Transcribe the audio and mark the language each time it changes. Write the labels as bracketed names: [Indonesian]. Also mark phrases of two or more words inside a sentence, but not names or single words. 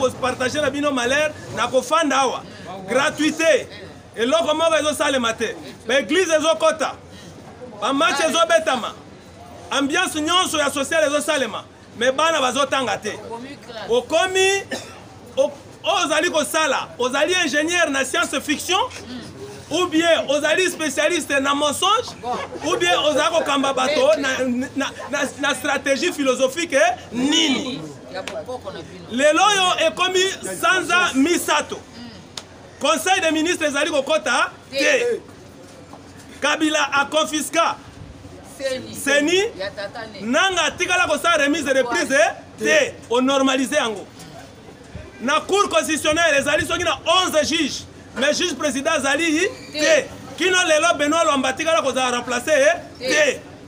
[Lingala] ko partager na bino malheur na ko fanda awa gratuité eloko moko ezosalema te baeglise ezokota bamatch ezobetama ambiance nyonso ya sociale ezosalema mais bana bazotanga te okomi ozali kosala ozali ingénieur na [French] science fiction ou bien [Lingala] ozali spécialiste na mensonge ou bien ozali kokamba bato na [French] stratégie philosophique [Lingala] nini lelo yo ekomi sanza misato [French] conseil des ministres [Lingala] ezali kokota te Kabila a confisca Seni nanga tikala kosala [French] remise de reprise [Lingala] te o normaliser yango na [French] cour constitutionnelle [Lingala] ezali soki na 11 [French] juges mais juge président [Lingala] azali te kino lelo Benoît Lwamba tikala kozala remplacer te